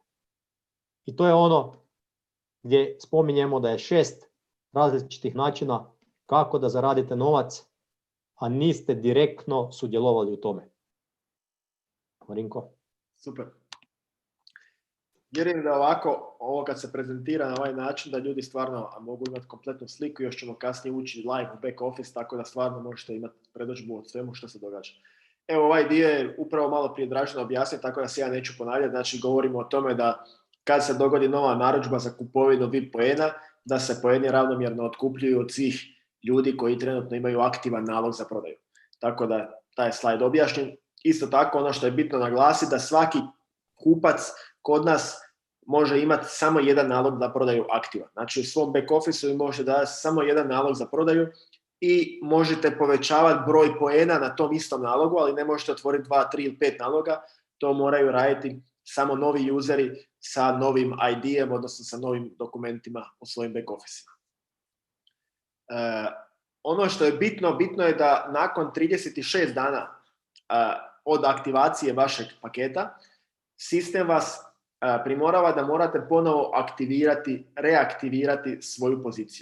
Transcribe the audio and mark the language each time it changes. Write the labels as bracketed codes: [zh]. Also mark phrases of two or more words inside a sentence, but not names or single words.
[hr] I to je ono gdje spominjemo da je 6 različitih načina kako da zaradite novac, a niste direktno sudjelovali u tome. Marinko? Super. Vjerujem da ovako, ovo kad se prezentira na ovaj način, da ljudi stvarno mogu imati kompletnu sliku, još ćemo kasnije ući live u [en] back office, [hr] tako da stvarno možete imati predodžbu od svemu što se događa. Evo, ovaj dio je upravo malo prije Dražena objasnio, tako da se ja neću ponavljati. Znači, govorimo o tome da kad se dogodi nova narudžba za kupovinu VIP poena, da se poeni ravnomjerno otkupljuju od svih ljudi koji trenutno imaju aktivan nalog za prodaju. Tako da taj slajd objašnjen. Isto tako, ono što je bitno naglasiti, da svaki kupac kod nas može imati samo jedan nalog za prodaju aktivan. Znači, u svom [en] back office [hr] vi možete dati samo jedan nalog za prodaju i možete povećavati broj poena na tom istom nalogu, ali ne možete otvoriti 2, 3 ili 5 naloga. To moraju raditi samo novi useri sa novim ID-em, odnosno sa novim dokumentima u svojim [en] back office- [hr] ima. Ono što je bitno je da nakon 36 dana od aktivacije vašeg paketa, sistem vas primorava da morate ponovo reaktivirati svoju poziciju.